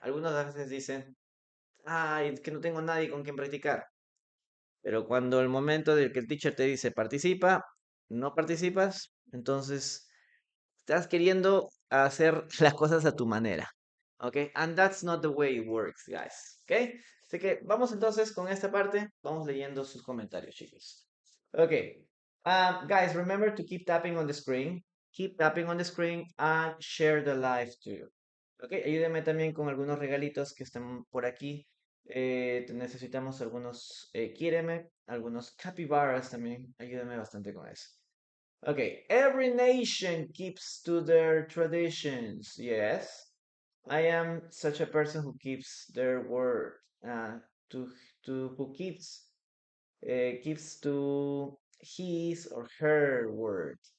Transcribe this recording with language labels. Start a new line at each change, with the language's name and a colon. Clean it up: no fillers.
Spanish: Algunos a veces dicen, ay, es que no tengo nadie con quien practicar. Pero cuando el momento del que el teacher te dice participa, no participas, entonces estás queriendo hacer las cosas a tu manera.
English: Okay, and that's not the way it works, guys.
Spanish: Okay, así que vamos entonces con esta parte. Vamos leyendo sus comentarios, chicos.
English: Okay, guys, remember to keep tapping on the screen. Keep tapping on the screen and share the live too.
Spanish: Okay, ayúdenme también con algunos regalitos que están por aquí. Necesitamos algunos quíreme, algunos capybaras también. Ayúdenme bastante con eso.
English: Okay, every nation keeps to their traditions. Yes, I am such a person who keeps their word. To who keeps to his or her word.